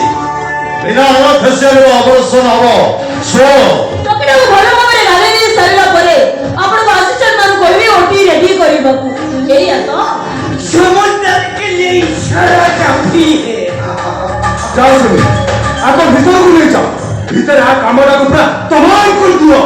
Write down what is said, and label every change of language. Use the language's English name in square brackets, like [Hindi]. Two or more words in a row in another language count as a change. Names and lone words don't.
[Odia] ବିନା ଅଣଫେସିଆଲର ଅବସର ହବ। ଶୁଣ ଟୋକିଟାକୁ ଭଲ ଭାବରେ ଗାଧେଇ ଦେଇ ସାରିଲା ପରେ ଆପଣଙ୍କ ଆସିଷ୍ଟାଣ୍ଟ ମାନଙ୍କୁ କହିବେ [English] OT ready [Odia] କରିବାକୁ। ଏଇଆ ତ [Hindi] समंदर के लिए इशारा काफी है। [Odia] ଯାଅ ଶନି, ଆଗ ଭିତରକୁ ନେଇ ଯାଅ। ଭିତରେ ଆ କାମଟାକୁ ପୁରା ତମାମ କରିଦିଅ।